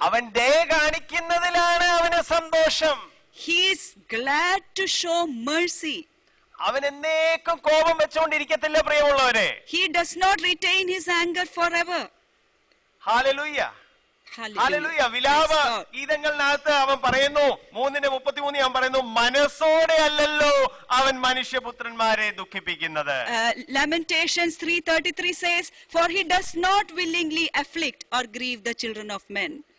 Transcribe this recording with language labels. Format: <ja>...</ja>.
<ml>അവൻ ദയ കാണിക്കുന്നതിലാണ് അവന് സന്തോഷം.</ml> <en>He is glad to show mercy.</en> <ml>അവൻ എന്നേക്കും കോപം വെച്ചുകൊണ്ടിരിക്കത്തില്ല പ്രിയമുള്ളവരെ.</ml> <en>He does not retain his anger forever.</en> <ml>Hallelujah, hallelujah. വിലാപ ഗീതങ്ങളിനകത്ത് അവൻ പറയുന്നു 3:33 അവൻ പറയുന്നു, മനസ്സോടെ അല്ലല്ലോ അവൻ മനുഷ്യപുത്രന്മാരെ ദുഃഖിപ്പിക്കുന്നത്.</ml> <en>Lamentations 3:33 says, for he does not willingly afflict or grieve the children of men.</en>